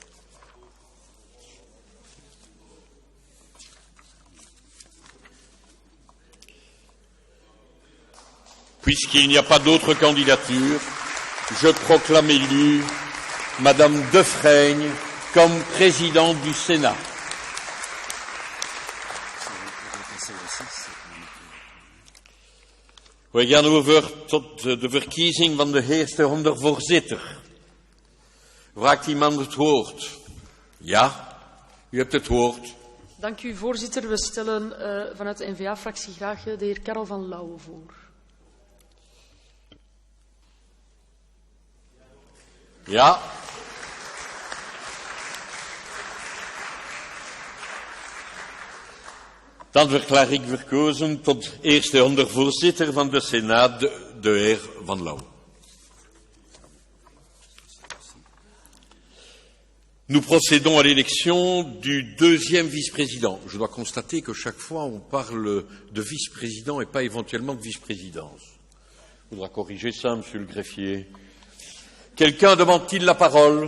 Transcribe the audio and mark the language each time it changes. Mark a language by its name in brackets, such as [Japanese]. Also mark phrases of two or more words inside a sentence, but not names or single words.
[French] Puisqu'il n'y a pas d'autre candidature, je proclame élue Madame Defraigne comme présidente du Sénat. [Dutch] We gaan over tot de verkiezing van de eerste ondervoorzitter. Vraagt iemand het woord? Ja, u hebt het woord. Dank u, voorzitter. We stellen vanuit de N-VA-fractie graag de heer Karel van Lauwe voor. Ja. Dan verklaar ik verkozen tot eerste ondervoorzitter van de Senaat, de heer Van Lauwe. [French] Nous procédons à l'élection du deuxième vice-président. Je dois constater que chaque fois on parle de vice-président et pas éventuellement de vice-présidence. Il faudra corriger ça, monsieur le greffier. Quelqu'un demande-t-il la parole?